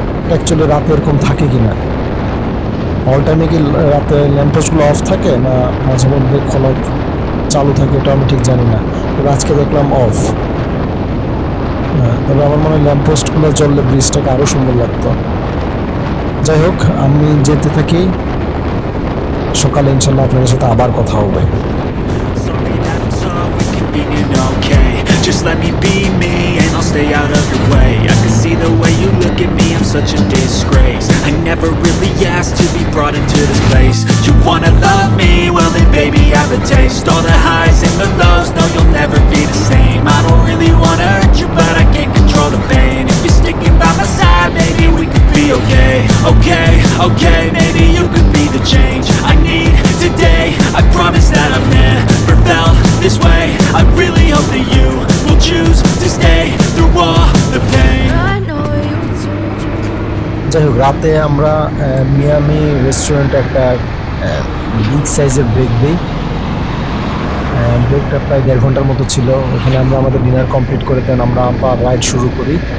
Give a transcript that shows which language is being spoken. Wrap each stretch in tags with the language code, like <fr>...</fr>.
<bn>Actually রাতে এরকম থাকে কি না, অল টাইমে কি রাতে ল্যাম্পপোস্টগুলো অফ থাকে না মাঝে মধ্যে খোলা চালু থাকে, এটা আমি ঠিক জানি না। তবে আজকে দেখলাম অফ। তবে আমার মনে হয় ল্যাম্পপোস্টগুলো জ্বললে ব্রিজটাকে আরও সুন্দর লাগতো। যাই হোক, আমি যেতে থাকি, সকালে ইনশাল্লাহ আপনাদের সাথে আবার কথা হবে।</bn> <en>singing okay. Just let me be me and I'll stay out of your way. I can see the way you look at me, I'm such a disgrace. I never really asked to be brought into this place. You wanna love me? Well then baby have a taste. All the highs and the lows, no you'll never be the same. I don't really wanna hurt you but I can't control the pain. If you're sticking by my side, maybe we could be okay. Okay, okay, maybe you could be the change I need today. I promise that I've never felt this way. I really hope that you will choose to stay through all the pain. I know you told you.</en> <bn>যাই হোক, রাতে আমরা Miami রেস্টুরেন্টে একটা big সাইজের break দিই। ব্রেকটা প্রায় 1.5 ঘন্টার মতো ছিল। ওখানে আমরা আমাদের ডিনার কমপ্লিট করে দেন আমরা আবার রাইড শুরু করি।</bn>